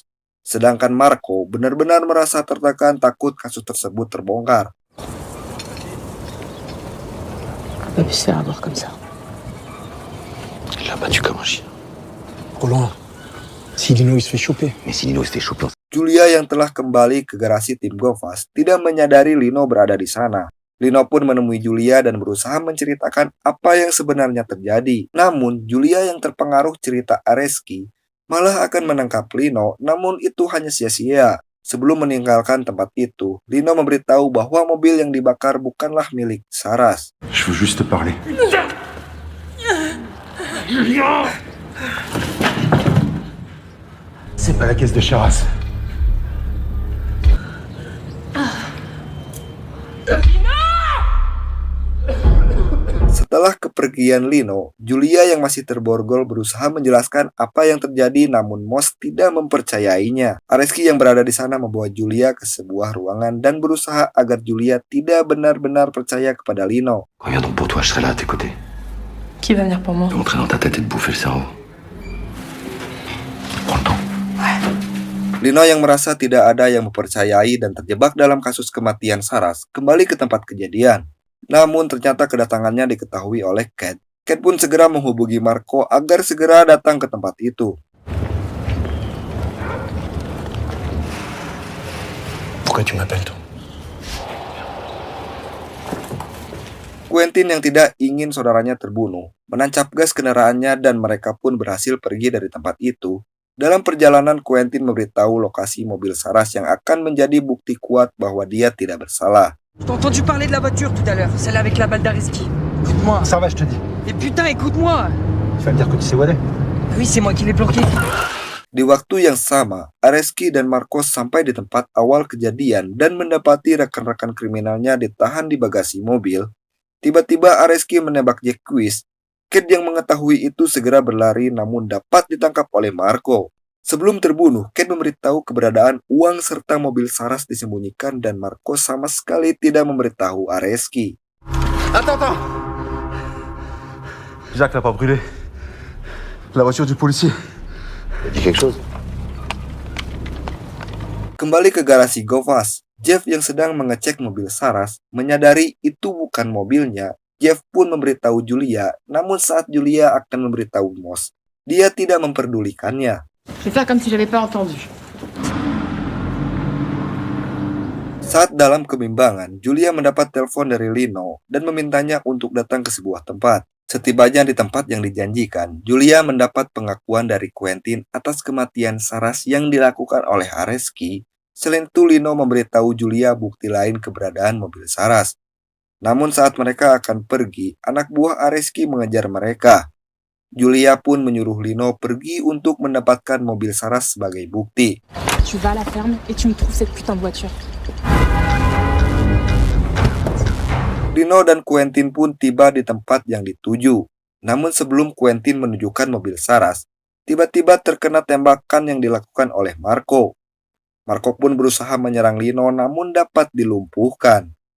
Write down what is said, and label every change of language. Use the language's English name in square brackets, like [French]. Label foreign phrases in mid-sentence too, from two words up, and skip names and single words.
[Indonesian] Sedangkan Marco benar-benar merasa tertekan takut kasus tersebut terbongkar. [French] On peut plus se faire avoir comme ça. Il l'a battu comme un chien. Roland, si Lino il se fait choper. Mais si Nino s'était chopé, [Indonesian] Julia yang telah kembali ke garasi tim Govas tidak menyadari Lino berada di sana. Lino pun menemui Julia dan berusaha menceritakan apa yang sebenarnya terjadi. Namun, Julia yang terpengaruh cerita Areski malah akan menangkap Lino, namun itu hanya sia-sia. Sebelum meninggalkan tempat itu, Lino memberitahu bahwa mobil yang dibakar bukanlah milik Saras. [French] Je veux juste te parler. C'est pas la caisse de Charas. [Indonesian] Setelah kepergian Lino, Julia yang masih terborgol berusaha menjelaskan apa yang terjadi, namun Moss tidak mempercayainya. Areski yang berada di sana membawa Julia ke sebuah ruangan dan berusaha agar Julia tidak benar-benar percaya kepada Lino. [French] quand il vient donc pour toi, je serai là à tes côtés. Qui va venir pour moi? Je vais entrer dans ta tête et te bouffer le cerveau. Prends le temps. [Indonesian] Lino yang merasa tidak ada yang mempercayai dan terjebak dalam kasus kematian Saras kembali ke tempat kejadian. Namun ternyata kedatangannya diketahui oleh Kate. Kate pun segera menghubungi Marco agar segera datang ke tempat itu. [French] Pourquoi tu m'appelles, toi? [Indonesian] Quentin yang tidak ingin saudaranya terbunuh, menancap gas kendaraannya dan mereka pun berhasil pergi dari tempat itu. Dalam perjalanan, Quentin memberitahu lokasi mobil Saras yang akan menjadi bukti kuat bahwa dia tidak bersalah. [French] Je t'ai entendu parler de la voiture tout à l'heure, celle avec la balle d'Areski. Écoute-moi, ça va, je te dis. Et putain, écoute-moi! Tu vas me dire que tu sais où elle est. Oui, c'est moi qui l'ai planqué. [Indonesian] Di waktu yang sama, Areski dan Marcos sampai di tempat awal kejadian dan mendapati rekan-rekan kriminalnya ditahan di bagasi mobil. Tiba-tiba Areski menembak Jacques. Kate yang mengetahui itu segera berlari namun dapat ditangkap oleh Marco. Sebelum terbunuh, Kate memberitahu keberadaan uang serta mobil Saras disembunyikan dan Marco sama sekali tidak memberitahu Areski. [French] Attends. Jacques l'a pas brûlé. La voiture du policier. T'as dit quelque chose? [Indonesian] Kembali ke garasi Govas, Jeff yang sedang mengecek mobil Saras menyadari itu bukan mobilnya. Jeff pun memberitahu Julia, namun saat Julia akan memberitahu Moss, dia tidak memperdulikannya. [French] Je vais faire comme si j'avais pas entendu. [Indonesian] Saat dalam kebimbangan, Julia mendapat telepon dari Lino dan memintanya untuk datang ke sebuah tempat. Setibanya di tempat yang dijanjikan, Julia mendapat pengakuan dari Quentin atas kematian Saras yang dilakukan oleh Areski. Selain itu, Lino memberitahu Julia bukti lain keberadaan mobil Saras. Namun saat mereka akan pergi, anak buah Areski mengejar mereka. Julia pun menyuruh Lino pergi untuk mendapatkan mobil Saras sebagai bukti. [French] Tu vas à la ferme et tu me trouves cette putain de voiture. [Indonesian] Lino dan Quentin pun tiba di tempat yang dituju. Namun sebelum Quentin menunjukkan mobil Saras, tiba-tiba terkena tembakan yang dilakukan oleh Marco. Marco pun berusaha menyerang Lino namun dapat dilumpuhkan.